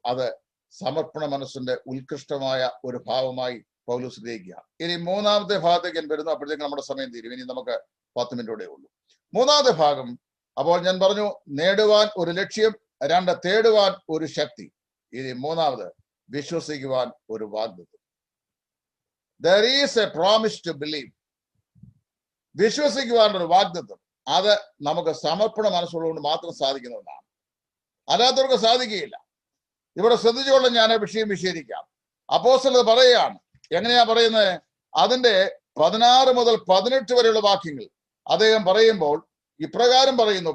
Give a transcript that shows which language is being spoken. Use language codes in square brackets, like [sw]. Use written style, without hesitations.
[ml] അത് സമർപ്പണ മനസ്സിന്റെ ഉത്കൃഷ്ടമായ ഒരു ഭാവമായി പൗലോസ് ഗ്രഹിക്കുക. ഇനി 3ാമത്തെ ഭാഗത്തേക്ക് ഞാൻ വരുന്നു. അപ്പോഴത്തേക്ക് നമ്മുടെ സമയം തീരും. ഇനി നമുക്ക് 10 മിനിറ്റോടെ ഉള്ളൂ. 3ാമത്തെ ഭാഗം, അപ്പോൾ ഞാൻ പറഞ്ഞു, നേടുവാൻ ഒരു ലക്ഷ്യം, 2 തേടുവാൻ ഒരു ശക്തി, ഇനി 3ാമത് വിശ്വസിക്കുവാൻ ഒരു വാഗ്ദത്തം. [en] There is a promise to believe. [ml] വിശ്വസിക്കുവാൻ ഒരു വാഗ്ദത്തം. അത് നമുക്ക് സമർപ്പണ മനസ്സുള്ളതുകൊണ്ട് മാത്രം സാധിക്കുന്ന ഒന്നാണ്. അല്ലാത്തവർക്ക് സാധിക്കുകയില്ല. ഇവിടെ ശ്രദ്ധിച്ചുകൊണ്ട് ഞാൻ വിഷയം വിശദീകരിക്കാം. അപ്പോസ്തലൻ പറയുകയാണ്. എങ്ങനെയാ പറയുന്നത്? അതിന്റെ 16 മുതൽ 18 വരെയുള്ള വാക്യങ്ങൾ അദ്ദേഹം പറയുമ്പോൾ ഇപ്രകാരം പറയുന്നു.